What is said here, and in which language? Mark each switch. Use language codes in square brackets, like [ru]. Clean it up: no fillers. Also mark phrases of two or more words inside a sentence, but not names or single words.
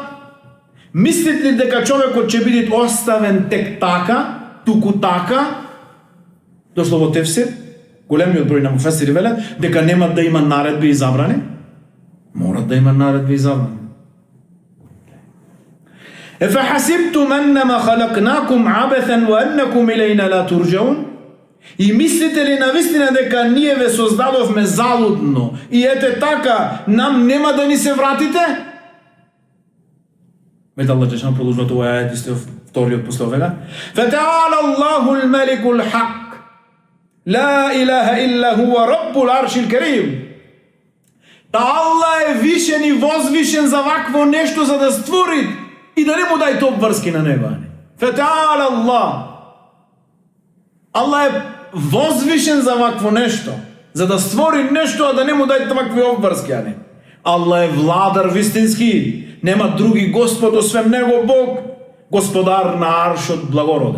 [mk] Мислите ли дека човекот ќе биде оставен тек така, туку така? Дошло во тефсир, големиот број на муфесири велат дека нема да има наредби и забрани. Мора да има наредби и забрани. [ar] أفحسبتم أنما خلقناكم عبثا وأنكم إلينا لا ترجعون. [mk] И мислите ли навистина дека ние ве создадовме залудно и ете така нам нема да ни се вратите? Вете Аллах Джешан продолжува тоа ајет исто вториот после овега. [ar] فتعالى الله الملك الحق لا إله إلا هو رب العرش الكريم. [mk] Та Аллах е вишен и возвишен за вакво нешто за да створи и да не му дај топ врски на неба. [ar] فتعالى الله. [mk] Аллах е возвишен за вакво нешто, за да створи нешто, а да не му дај вакви обврски. Аллах е владар вистински. Нема други Господ освен Него, Бог, Господар на аршот благороден.